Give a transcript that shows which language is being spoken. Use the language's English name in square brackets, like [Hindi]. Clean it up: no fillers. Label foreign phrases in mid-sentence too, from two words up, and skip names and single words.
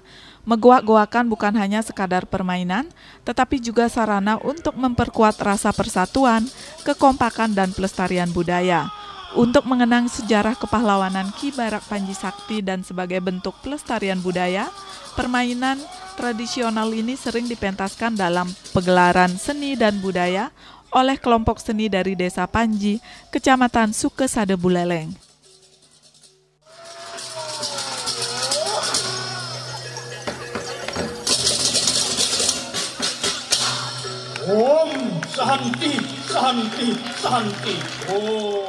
[Indonesian] Megoak-goakan bukan hanya sekadar permainan, tetapi juga sarana untuk memperkuat rasa persatuan, kekompakan, dan pelestarian budaya. Untuk mengenang sejarah kepahlawanan Ki Barak Panji Sakti dan sebagai bentuk pelestarian budaya, permainan tradisional ini sering dipentaskan dalam pegelaran seni dan budaya oleh kelompok seni dari Desa Panji, Kecamatan Sukesade Buleleng. [Sanskrit] Om Santi, Santi, Santi. Oh.